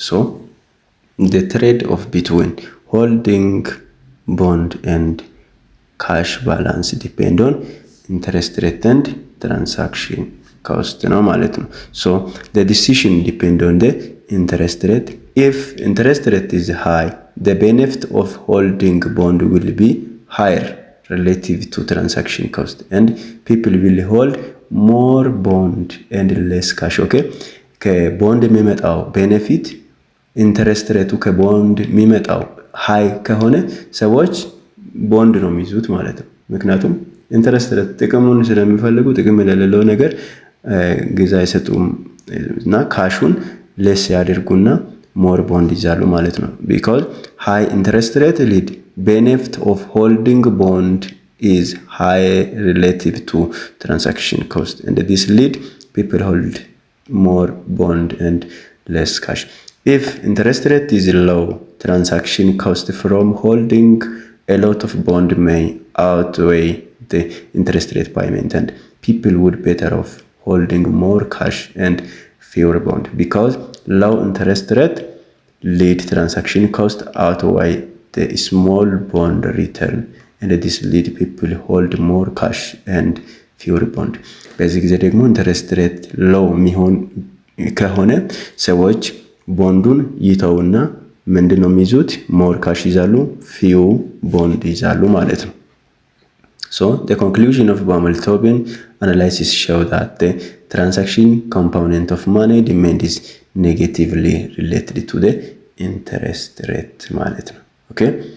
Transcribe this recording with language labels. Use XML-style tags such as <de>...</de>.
<en>So the trade-off between holding bond and cash balance depend on interest rate and transaction cost</en> <am>ነው ማለት ነው።</am> <en>So the decision depend on the interest rate. If interest rate is high, the benefit of holding bond will be higher relative to transaction cost and people will hold more bond and less cash.</en> <am>Okay, ከቦንድ የሚመጣው ቤኔፊት ኢንተረስት ሬቱ ከቦንድ የሚመጣው ሃይ ከሆነ ሰዎች ቦንድ ነው የሚይዙት ማለት ነው። ምክንያቱም ኢንተረስት ሬት ጥቅሙን ስለሚፈልጉ ጥቅም የሌለው ነገር ግዛ አይሰጡም እና ካሹን ሌስ ያደርጉና ሞር ቦንድ ይዛሉ ማለት ነው።</am> <en>because high interest rate lead benefit of holding bond is high relative to transaction cost and this lead people hold more bond and less cash. If interest rate is low, transaction cost from holding a lot of bond may outweigh the interest rate payment, and people would better off holding more cash and fewer bond, because low interest rate lead transaction cost outweigh the small bond return, and this lead people hold more cash and fewer bond.</en> <am>በዚህ ጊዜ ደግሞ ኢንተረስት ሬት ሎው የሚሆን ከሆነ ሰዎች ቦንዱን ይተውና ምንድነው የሚይዙት? ሞር ካሽ ይዛሉ፣ ፊው ቦንድ ይዛሉ ማለት ነው።</am> <en>So the conclusion of Baumol-Tobin analysis show that the transaction component of money demand is negatively related to the interest rate</en> <am>ማለት ነው።</am> <en>Okay?</en>